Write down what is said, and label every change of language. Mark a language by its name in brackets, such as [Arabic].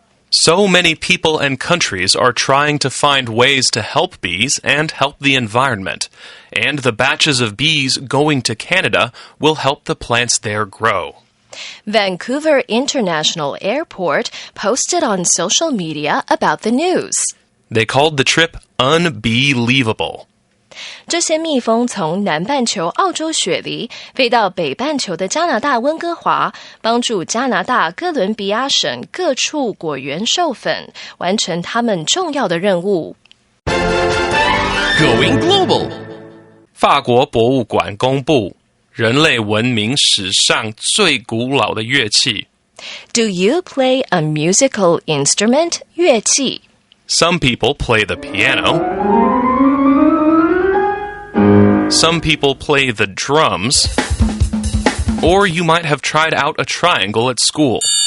[English] So many people and countries are trying to find ways to help bees and help the environment. And the batches of bees going to Canada will help the plants there grow. Vancouver International Airport posted on social media about the news. They called the trip unbelievable. [Chinese] 这些蜜蜂从南半球澳洲雪梨飞到北半球的加拿大温哥华，帮助加拿大哥伦比亚省各处果园授粉，完成他们重要的任务。 [English] Going global. [Chinese] 法国博物馆公布人类文明史上最古老的乐器。 [English] Do you play a musical instrument? [Chinese] 乐器。 [English] Some people play the piano. Some people play the drums. Or you might have tried out a triangle at school.